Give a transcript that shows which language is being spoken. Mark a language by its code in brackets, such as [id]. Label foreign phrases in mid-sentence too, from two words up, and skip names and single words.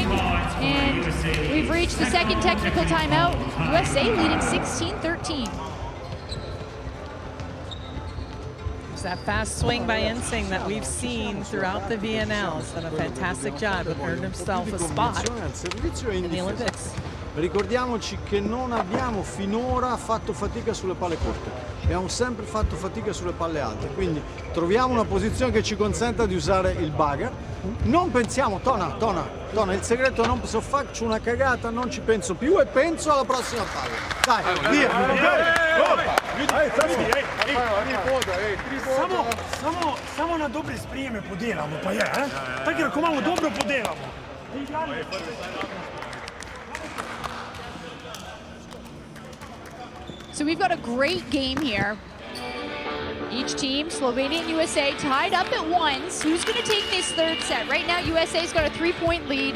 [en] And we've reached the second technical timeout. USA leading 16-13. It's that fast swing by Ensing that we've seen throughout the VNL. He's done a fantastic job and earned himself a spot in the Olympics. [it] Ricordiamoci che non abbiamo finora fatto fatica sulle palle corte, abbiamo sempre fatto fatica sulle palle alte, quindi troviamo una posizione che ci consenta di usare il bugger. Non pensiamo, Tona, il segreto è non se faccio una cagata non ci penso più e penso alla prossima palla. Dai, via! [sl] Samo na dobre sprijeme podelamo, pa je, Tako ako malo dobro podelamo. [en] So we've got a great game here. Each team, Slovenia and USA, tied up at 1. Who's going to take this third set? Right now, USA's got a 3-point lead.